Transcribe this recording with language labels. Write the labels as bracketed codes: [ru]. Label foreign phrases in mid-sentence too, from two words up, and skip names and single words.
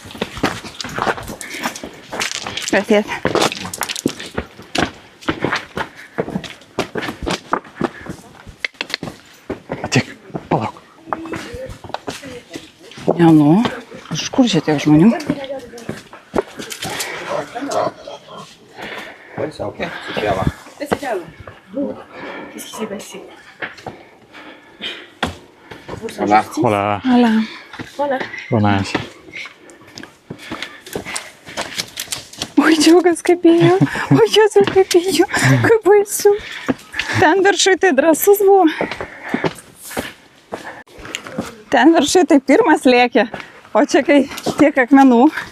[lt] Praties. Tik, palauk. Ne, nu, iš kur čia tiek žmonių? [fr] Ouais, c'est ok, c'est clair là. C'est calme. Bon, qu'est-ce qui s'est passé? Voilà. Hola. Ala. Voilà. Buenas. [lt] Oi, džiaugas kaip ėjo. Oi, Jėzau, kaip ėjo. Kaip baisu. Ten viršui tai drąsus buvo. Ten viršui tai pirmas lėkė. O čia kai tiek akmenų.